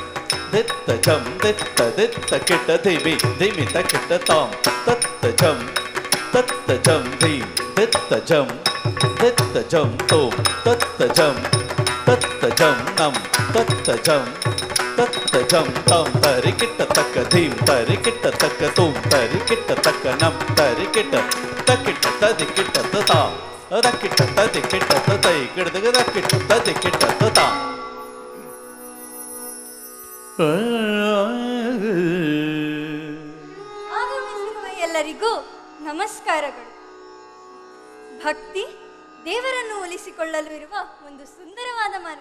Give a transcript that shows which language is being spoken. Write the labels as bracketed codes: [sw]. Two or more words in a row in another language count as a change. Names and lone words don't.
[kn] ತಕಿಟ ದಿಮಿ ದಿಮಿ ತಕಿಟ ತಾಂ ತತ್ತ ಜಂ ದೀಂ ತಿತ್ತ ಜಂ ತೋಂ ತತ್ತ ಜಂ ನಂ ತತ್ತ ಜಂ ತಾಂ ತರಿ ಕಿಟ್ಟ ತಕ್ಕ ಧೀಂ ತರಿ ಕಿಟ್ಟ ತಕ್ಕ ತೋಂ ತರಿ ಕಿಟ್ಟ ತಕ್ಕ ನಂ ತರಿ ಕಿಟ್ಟ ತಕಿಟ್ಟ ತದಿ ಕಿಟ್ಟ ತಾಂ ಅದಕ್ಕಿಟ್ಟ ತದಿ ಕಿಟ್ಟ ತೈ ಕಿಡ್ದಗ ದಕ್ಕಿಟ್ಟ ತದಿ ಕಿಟ್ಟ ತಾಂ. ಆಗಮಿಸಿರುವ ಎಲ್ಲರಿಗೂ ನಮಸ್ಕಾರಗಳು. ಭಕ್ತಿ ದೇವರನ್ನು ಒಲಿಸಿಕೊಳ್ಳಲು ಇರುವ ಒಂದು ಸುಂದರವಾದ ಮಾರ್ಗ.